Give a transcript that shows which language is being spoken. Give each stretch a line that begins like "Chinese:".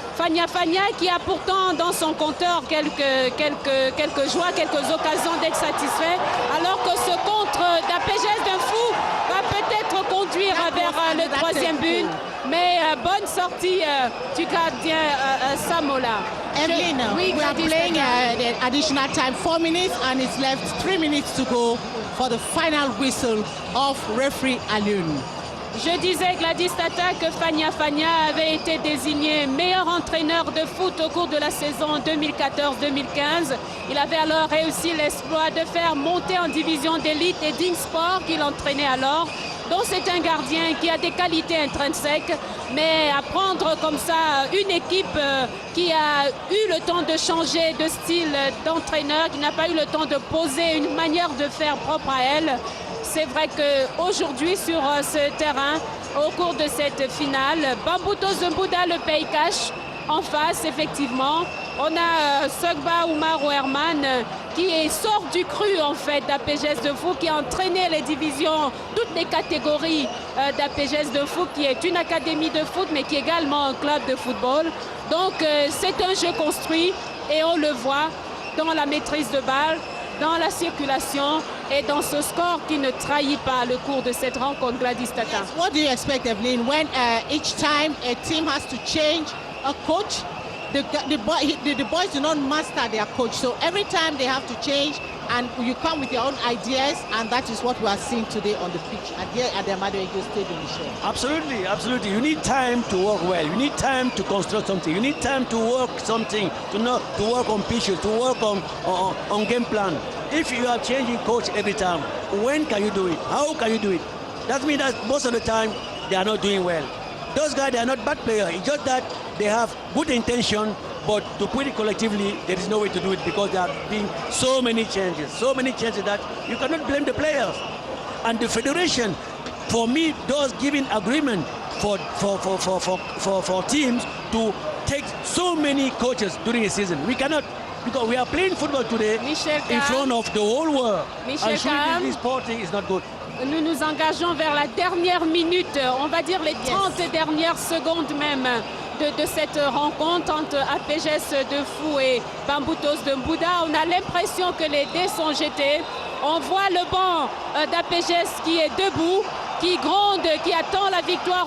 French: Fania qui a pourtant dans son compteur quelques joies, quelques occasions d'être satisfait, alors que ce contre d'APGS Donfou va peut-être conduire vers le 3e but. Mais bonne sortie du gardien Samola.
English: Evelyn, we are playing the additional time, 4 minutes, and it's left 3 minutes to go for the final whistle of referee Alun.
French: Je disais, Gladys Tata, que Fania avait été désigné meilleur entraîneur de foot au cours de la saison 2014-2015. Il avait alors réussi l'exploit de faire monter en division d'élite et d'Insport qu'il entraînait alors. Donc c'est un gardien qui a des qualités intrinsèques, mais à prendre comme ça une équipe qui a eu le temps de changer de style d'entraîneur, qui n'a pas eu le temps de poser une manière de faire propre à elle. C'est vrai qu'aujourd'hui sur ce terrain, au cours de cette finale, Bambuto Zumbuda le paye cash en face, effectivement. On a Sogba Oumar Herman qui sort du cru en fait d'APGS Donfou, qui a entraîné les divisions, toutes les catégories d'APGS Donfou, qui est une académie de foot mais qui est également un club de football. Donc c'est un jeu construit et on le voit dans la maîtrise de balle, dans la circulation et dans ce score qui ne trahit pas le cours de cette rencontre. Gladys Tata.
English: Yes, what do you expect, Evelyn, when each time a team has to change a coach? The boys do not master their coach, so every time they have to change, and you come with your own ideas, and that is what we are seeing today on the pitch at the Ahmadu Ejo Stadium. Absolutely. You need time to work well. You need time to construct something. You need time to work something, to work on pitches, to work on game plan. If you are changing coach every time, when can you do it? How can you do it? That means that most of the time they are not doing well. Those guys, they are not bad players. It's just that they have good intention, but to put it collectively, there is no way to do it because there have been so many changes that you cannot blame the players. And the federation, for me, does giving agreement for teams to take so many coaches during a season. We cannot, because we are playing football today in front of the whole world. And showing this sporting is not good.
French: Nous nous engageons vers la dernière minute, on va dire les 30 dernières secondes même de cette rencontre entre APGS de Fou et Bambutos de Mbouda. On a l'impression que les dés sont jetés. On voit le banc d'APGS qui est debout, qui gronde, qui attend la victoire.